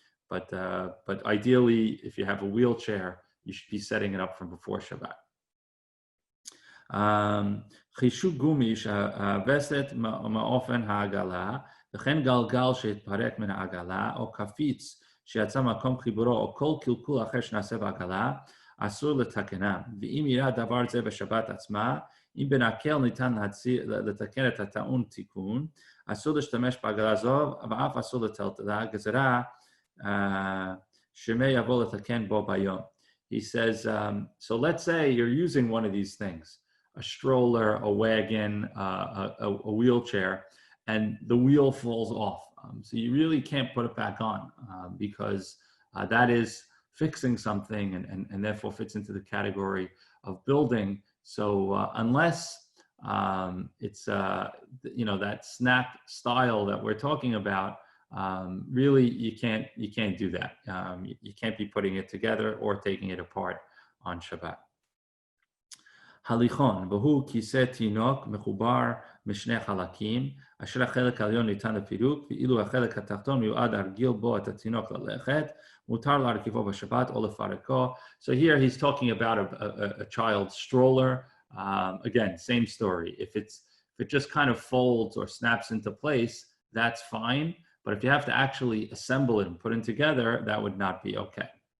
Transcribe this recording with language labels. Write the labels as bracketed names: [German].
[English] But ideally, if you have a wheelchair, you should be setting it up from before Shabbat. [Hebrew] חישוק גומי שהווסת מאופן העגלה, וכן גלגל שהתפרק מן העגלה, או קפיץ שיצא מקום חיבורו, או כל קלקול אחר שנעשה בעגלה, אסור לתקנם. ואם יראה דבר זה בשבת עצמה, אם בנקל ניתן לתקן את הטעון תיקון, אסור להשתמש בעגלה זו, ואף אסור לטלטלה, גזרה שמא יבוא לתקן בו ביום. [English] He says, so let's say you're using one of these things, a stroller, a wagon, a wheelchair, and the wheel falls off. So you really can't put it back on because that is fixing something and therefore fits into the category of building. So unless it's that snap style that we're talking about, really you can't do that. You can't be putting it together or taking it apart on Shabbat. [Hebrew] הליכון, והוא כיסא תינוק מחובר משני חלקים, אשר החלק העליון ניתן לפירוק, ואילו החלק התחתון מיועד להרגיל בו את התינוק ללכת, מותר להרכיבו בשבת או לפרקו. [English] So here he's talking about a child's stroller. Again, same story. If it's If it just kind of folds or snaps into place, that's fine. But if you have to actually assemble it and put it together, that would not be okay.